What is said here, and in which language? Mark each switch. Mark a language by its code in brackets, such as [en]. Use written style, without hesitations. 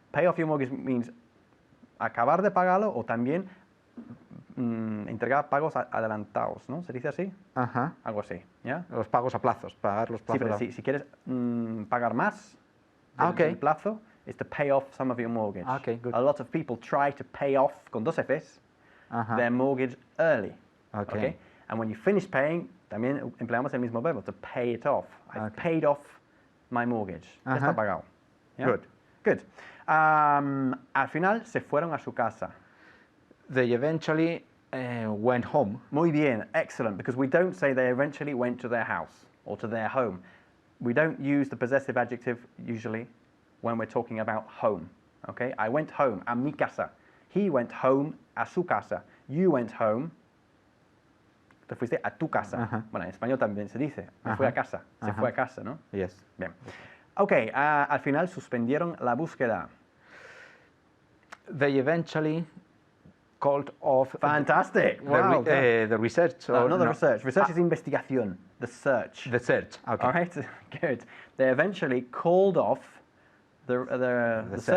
[en] Pay off your mortgage means [es] acabar de pagarlo o también entregar pagos adelantados, ¿no? ¿Se dice así? Ajá. Algo así, ¿ya? Los pagos a plazos, pagar los Sí, plazos. pero si quieres pagar más del, [en] Okay. [es] del plazo, [en] is to pay off some of your mortgage. Okay, good. A lot of people try to pay off, [es] con dos Fs, Ajá. [en] their mortgage early. Okay. And when you finish paying, [es] también empleamos el mismo verbo, [en] to pay it off. I've Okay. paid off my mortgage. [es] Ya está Ajá. pagado. ¿Ya? [en] Good. Good. [es] Al final se fueron a su casa. [en] They eventually went home. [es] Muy bien, [en] excellent, because we don't say they eventually went to their house or to their home. We don't use the possessive adjective usually when we're talking about home. Okay? I went home, [es] a mi casa. [en] He went home, [es] a su casa. [en] You went home, [es] te fuiste a tu casa. Ajá. Bueno, en español también se dice, me Ajá. fui a casa, se Ajá. fue a casa, ¿no? [en] Yes. [es] Bien. Ok, al final suspendieron la búsqueda. [en] They eventually called off Fantastic. the, Wow. the research. No, or not the [es] no. [en] research. Research is investigación. The search. The search. Okay. All right, good. They eventually called off the search.